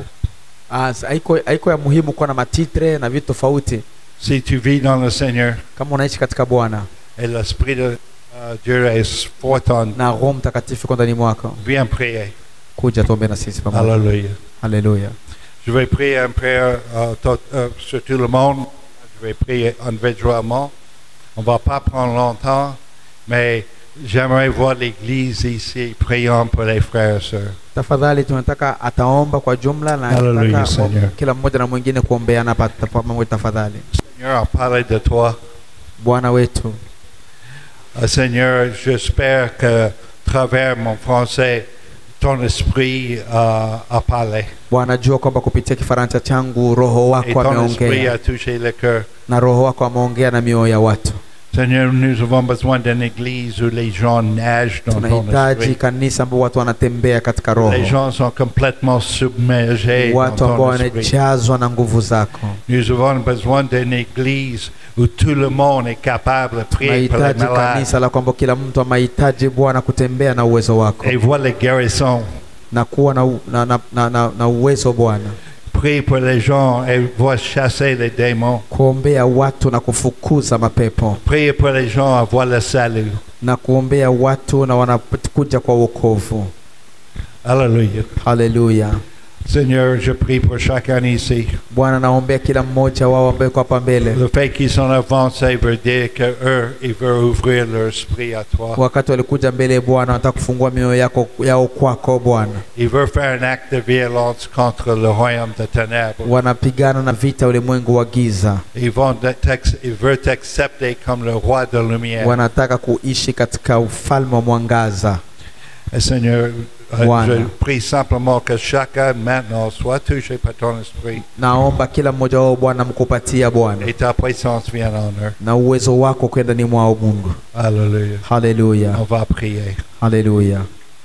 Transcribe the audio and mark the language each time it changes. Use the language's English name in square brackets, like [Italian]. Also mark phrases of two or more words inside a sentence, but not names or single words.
[Swahili] Haiko ya muhimu kuwa na matitre na vitu tofauti. [French] Si tu vis dans le Seigneur [Swahili] Kama unaishi katika Bwana [French] et l'Esprit de Dieu est fort en, [Swahili] na Roho Mtakatifu kwa ndani mwako, [French] viens prier. [Swahili] kuja tuombe na sisi pamoja. [French] Alléluia. [Swahili] Haleluya. [French] Je vais prier une prière sur tout le monde. Je vais prier individuellement. On ne va pas prendre longtemps, mais j'aimerais voir l'église ici priant pour les frères et sœurs. [Swahili] Tafadhali tunataka ataomba kwa jumla na Hallelujah, nataka [French] Seigneur. [Swahili] kila mmoja na mwingine kuombeana pamoja tafadhali. [French] Seigneur, on parlait de toi. [Swahili] Bwana wetu, [French] Seigneur, j'espère que, à travers mon français, ton esprit a parlé. [Swahili] Bwana jua kwamba kupitia Kifaransa changu Roho [French] Et [Swahili] wako [French] ton esprit [Swahili] ameongea [French] a touché le cœur. [Swahili] na Roho wako ameongea na mioyo ya watu. [French] Seigneur, nous avons besoin d'une église où les gens nagent dans ton [Swahili] Tunahitaji [French] esprit. [Swahili] kanisa ambao watu wanatembea katika roho, [French] Les gens sont complètement submergés dans [Swahili] watu ambao [French] ton esprit. [Swahili] wanajazwa na nguvu zako. [French] Nous avons besoin d'une église où tout le monde est capable de prier pour les [Swahili] Tunahitaji [French] malades [Swahili] kanisa la kwamba kila mtu amahitaji Bwana kutembea na uwezo wako [French] et voir les guérisons. [Swahili] na kuwa na uwezo Bwana, [French] Prier pour les gens et voir chasser les démons. [Swahili] kuombea watu na kufukuza mapepo, [French] Prier pour les gens à voir le salut. [Swahili] na kuombea watu na wanakuja kwa wokovu. [French] Alléluia. [Swahili] Haleluya. [French] Seigneur, je prie pour chacun ici. [Swahili] Bwana, naombea kila mmoja wao ambaye kwa hapa mbele, [French] Le fait qu'ils sont avancés veut dire qu'eux, ils veulent ouvrir leur esprit à toi. [Swahili] wakati walikuja mbele Bwana, wanataka kufungua mioyo yao kwako Bwana. [French] Ils veulent faire un acte de violence contre le royaume de ténèbres. [Swahili] Wanapigana na vita ulimwengu wa giza, [French] Ils veulent t'accepter comme le roi de lumière. [Swahili] wanataka kuishi katika ufalme wa mwangaza. [French] Et Seigneur, [Swahili] Bwana, [French] je prie simplement que chacun maintenant soit touché par ton esprit [Swahili] naomba kila mmoja wao Bwana mkupatia Bwana [French] et ta puissance vienne en eux. [Swahili] na uwezo wako kwenda ni mwao Mungu. [French] Alléluia. [Swahili] Haleluya. [French] On va prier. [Swahili] Haleluya.